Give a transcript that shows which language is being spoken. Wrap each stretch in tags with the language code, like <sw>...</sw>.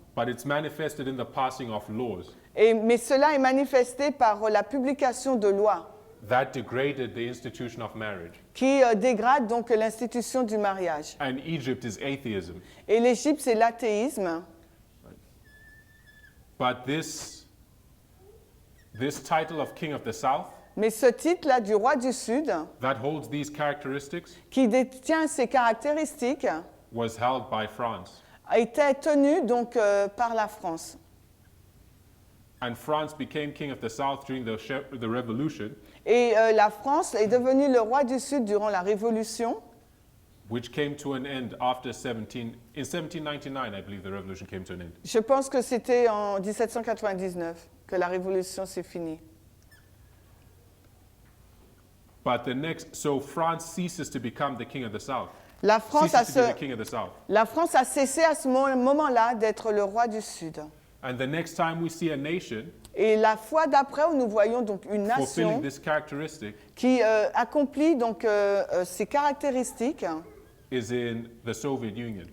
<en>but it's manifested in the passing of laws</en> <fr>mais cela est manifesté par la publication de lois</fr> <en>that degraded the institution of marriage.</en> <fr>qui dégradent donc l'institution du mariage.</fr> <en>And Egypt is atheism.</en> <fr>Et l'Égypte, c'est l'athéisme.</fr> <en>But this This title of King of the South,</en> <fr>Mais ce titre-là du roi du Sud,</fr> <en>that holds these characteristics,</en> <fr>qui détient ces caractéristiques,</fr> <en>was held by France.</en> <fr>était tenu donc par la France.</fr> <en>And France became King of the South during the Revolution,</en> <fr>Et la France est devenue le roi du Sud durant la Révolution,</fr> <en>which came to an end after in 1799, I believe the revolution came to an end.</en> <fr>Je pense que c'était en 1799 que la Révolution s'est finie.</fr> <en>But so France ceases to become the King of the South.</en> <fr>La France a,</fr> <en>Ceases to be the King of the South.</en> <fr>la France a cessé à ce moment-là d'être le roi du Sud.</fr> <en>And the next time we see a nation</en> <fr>Et la fois d'après, où nous voyons donc une</fr> <en>fulfilling</en> <fr>nation</fr> <en>this characteristic</en> <fr>qui accomplit donc ces caractéristiques,</fr> <en>is in the Soviet Union.</en>